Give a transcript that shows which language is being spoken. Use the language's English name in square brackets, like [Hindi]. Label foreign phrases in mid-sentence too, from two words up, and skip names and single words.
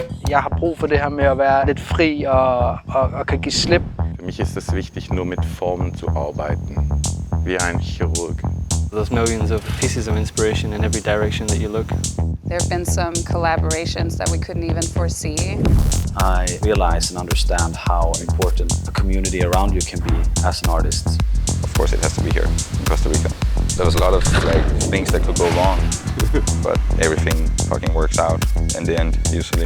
[Danish] Jeg har brug for det her med at være lidt fri og kan give slip. [German] Für mich ist es wichtig, nur mit Formen zu arbeiten, wie ein Chirurg. [English] There's millions of pieces of inspiration in every direction that you look. There have been some collaborations that we couldn't even foresee. I realize and understand how important a community around you can be as an artist. Of course, it has to be here in Costa Rica. There was a lot of things that could go wrong, but everything fucking works out in the end, usually.